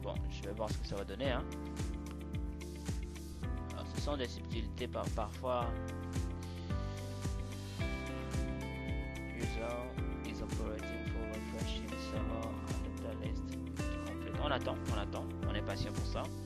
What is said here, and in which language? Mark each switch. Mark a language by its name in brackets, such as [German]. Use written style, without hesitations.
[French] Je vais voir ce que ça va donner. Hein. Alors, ce sont des subtilités parfois. [English] User is operating for refreshing server data list. [French] On attend, on est patient pour ça.